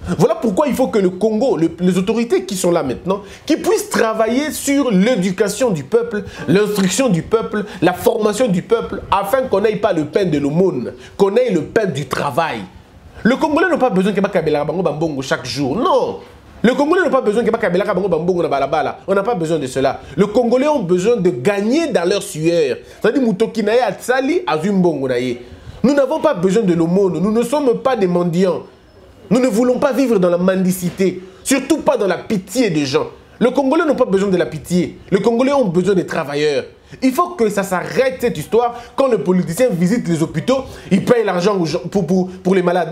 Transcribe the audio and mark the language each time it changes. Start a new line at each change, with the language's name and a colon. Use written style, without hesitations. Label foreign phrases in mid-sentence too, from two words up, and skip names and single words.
French: Voilà pourquoi il faut que le Congo, les autorités qui sont là maintenant, qui puissent travailler sur l'éducation du peuple, l'instruction du peuple, la formation du peuple, afin qu'on n'aille pas le pain de l'aumône, qu'on ait le pain du travail. Le Congolais n'a pas besoin qu'il y ait
Lingala: bango bambongo
French: chaque jour. Non. Le Congolais n'a pas besoin qu'il y ait
Lingala: bango bambongo na balabala.
French: On n'a pas besoin de cela. Le Congolais ont besoin de gagner dans leur sueur.
Lingala: C'est-à-dire mutoki na ye atsali azumbongo na ye.
French: Nous n'avons pas besoin de l'aumône. Nous ne sommes pas des mendiants. Nous ne voulons pas vivre dans la mendicité. Surtout pas dans la pitié des gens. Le Congolais n'a pas besoin de la pitié. Le Congolais ont besoin des travailleurs. Il faut que ça s'arrête cette histoire. Quand les politiciens visitent les hôpitaux, ils payent l'argent pour les malades.